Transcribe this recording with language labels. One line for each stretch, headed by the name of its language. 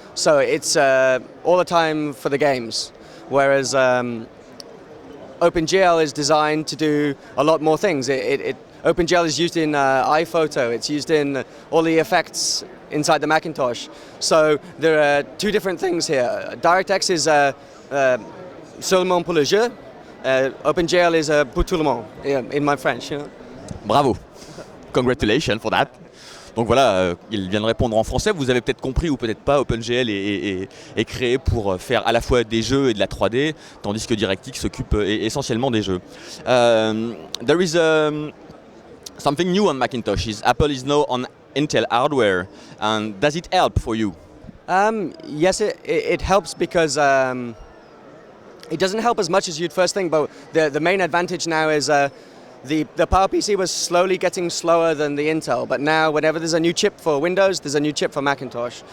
English: So it's all the time for the games. Whereas OpenGL is designed to do a lot more things. OpenGL is used in iPhoto. It's used in all the effects inside the Macintosh. So there are two different things here.
French: DirectX is seulement pour le jeu.
English: OpenGL is
French: pour tout le monde,
English: in my French. You know? Bravo. Congratulations for that.
French: Donc voilà, il vient de répondre en français. Vous avez peut-être compris ou peut-être pas, OpenGL est créé pour faire à la fois des jeux et de la 3D, tandis que DirectX s'occupe essentiellement des jeux.
English: There is something new on Macintosh. Apple is now on Intel hardware, and does it help for you? Yes, it helps because it doesn't help as much as you'd first think, but the main advantage now is the PowerPC was slowly getting slower than the Intel, but now whenever there's a new chip for Windows, there's a new chip for Macintosh.